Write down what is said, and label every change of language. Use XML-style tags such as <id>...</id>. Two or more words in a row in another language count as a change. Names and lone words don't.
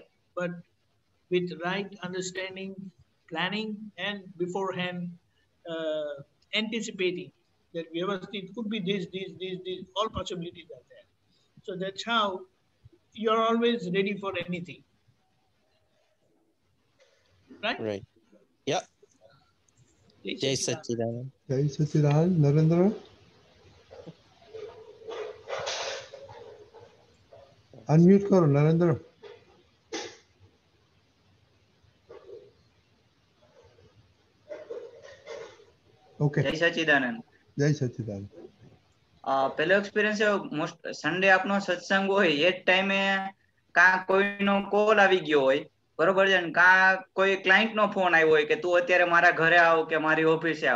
<en>But with right understanding, planning, and beforehand anticipating that Vyavasthit could be this, all possibilities are there. So that's how you're always ready for anything. Right? Right. Yeah. Jai Sachidanand. Jai Sachidanand. Narendra?</en> <hi>Unmute karo,</hi> <en>Narendra. Okay.</en> <gu>જય સચિદાનંદ. જય સચિદાનંદ. પેલો</gu> <en>experience most Sunday</en> <gu>આપનો સત્સંગ હોય એ જ ટાઈમે કા કોઈનો કોલ આવી ગયો હોય, બરોબર છે, ને કા કોઈ ક્લાયન્ટ નો ફોન આવ્યો હોય કે તું અત્યારે મારા ઘરે આવ કે મારી ઓફિસે આવ.</gu>